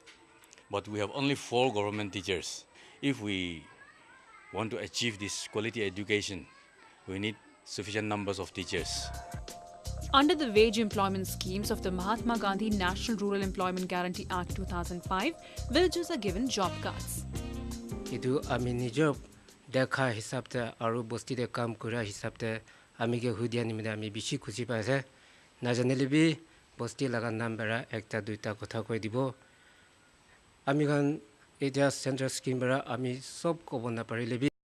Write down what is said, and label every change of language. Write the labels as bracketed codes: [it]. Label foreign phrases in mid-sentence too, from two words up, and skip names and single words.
[en] But we have only 4 government teachers. If we want to achieve this quality education, we need sufficient numbers of teachers. Under the wage employment schemes of the Mahatma Gandhi National Rural Employment Guarantee Act 2005, villagers are given job cards. [nag] Idu ami nijo dekha hisabte aru bosti de kam kura hisabte ami ge hudia nimida ami bishi khushi paise na janele bi bosti laga nambara ekta duita kotha koi dibo ami gan etia [en] central scheme [nag] bara ami sob ko bonna parile bi